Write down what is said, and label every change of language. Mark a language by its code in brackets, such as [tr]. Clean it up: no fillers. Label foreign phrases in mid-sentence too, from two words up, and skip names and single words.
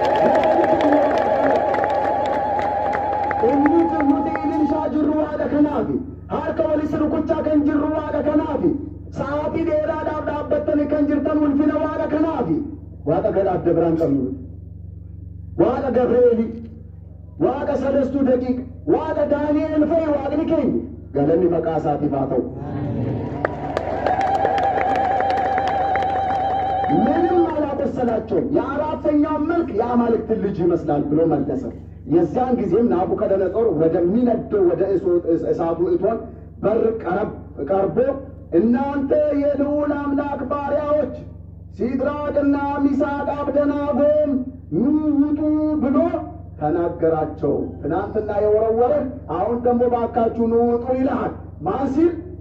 [om] inni nuti ilimshaa jirru waaqa kanaafi harka walitti rukuchaa kan jirru waaqa kanaafi sa'aatii dheeraadhaaf dhaabbattanii kan jirtan ulfina waaqa kanaafi waaqa kana adda biraan qabnu waaqa Gabreeli waaqa 3 daqiiq waaqa Daani'eel fa'i waaqni keenya galanni maqaa isaatiif haa ta'u. [am] ምንም አላቆሰላቸውም። የአራተኛው መልክ የአማልክትን ልጅ ይመስላል ብሎ መለሰ። የዚያን ጊዜም ናቡከደነፆር ወደሚነደው ወደ እሳቱ እቶን በር ቀርቦ እናንተ የልዑል አምላክ ባሪያዎች ሲድራቅና ሚሳቅ አብደናጎም ኑ ውጡ ብሎ ተናገራቸው። ትናንትና የወረወረ አሁን ደግሞ ባካችሁ ኑ ውጡ ይላል። ማን ሲል?